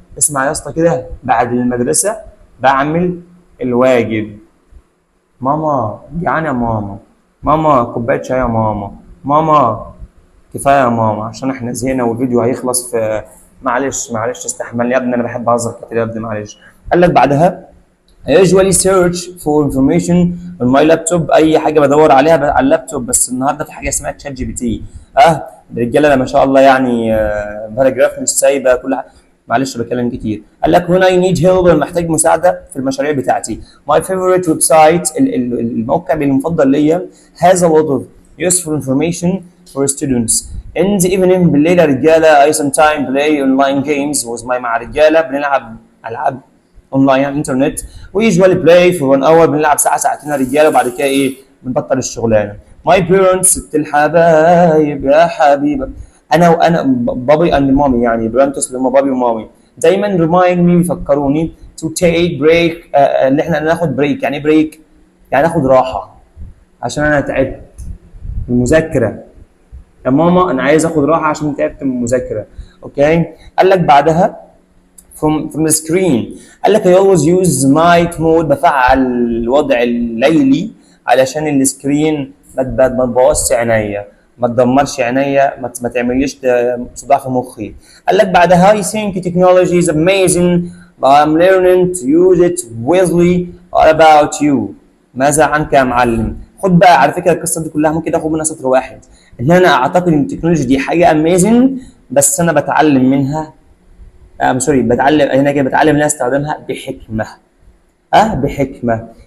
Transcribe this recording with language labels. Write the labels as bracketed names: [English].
[Arabic] اسمع يا اسطى كده، بعد المدرسه بعمل الواجب. ماما جعان يا ماما، ماما كوبايه شاي يا ماما، ماما كفايه يا ماما عشان احنا زهقنا والفيديو هيخلص في معلش استحملني يا ابني انا بحب اهزر كتير يا ابني معلش. قال لك بعدها [English] I usually search for information on my laptop. [Arabic] اي حاجه بدور عليها على اللابتوب، بس النهارده في حاجه اسمها تشات جي بي تي. الرجاله ما شاء الله يعني باراجراف مش سايبه كل حاجه. معلش بتكلم كتير. قال لك [English] when I need help، [Arabic] انا محتاج مساعده في المشاريع بتاعتي. [English] My favorite website، [Arabic] الموقع المفضل ليا [English] has a lot of useful information for students. in the evening، [Arabic] بالليل يا رجاله [English] I sometimes play online games [Arabic] مع رجاله بنلعب العاب اونلاين على الانترنت. [English] we usually play for 1 hour، [Arabic] بنلعب ساعه ساعتين يا رجاله، وبعد كده ايه بنبطل الشغلانه. my parents، ست الحبايب يا حبيبه، انا بابي اند مامي، يعني برانتوس اللي هم بابي ومامي دايما [English] remind me، [Arabic] بيفكروني [English] to take break، [Arabic] اللي احنا ناخد بريك. يعني ايه بريك؟ يعني ناخد راحه عشان انا تعبت من المذاكره. يا ماما انا عايز اخد راحه عشان تعبت من المذاكره. اوكي. قال لك بعدها [English] from the screen، [Arabic] قال لك [English] I always use night mode، [Arabic] بفعل الوضع الليلي علشان السكرين ما تبوظش عينيا، ما تدمرش عينيا، ما تعمليش صداع في مخي. قال لك بعدها [English] I think technology is amazing but I'm learning to use it wisely. All about you، [Arabic] ماذا عنك يا معلم؟ خد بقى، على فكره القصه دي كلها ممكن تاخد منها سطر واحد، ان انا اعتقد ان التكنولوجيا دي حاجه amazing، بس انا بتعلم منها سوري، بتعلم هنا كده، بتعلم ان انا استخدمها بحكمه. بحكمه.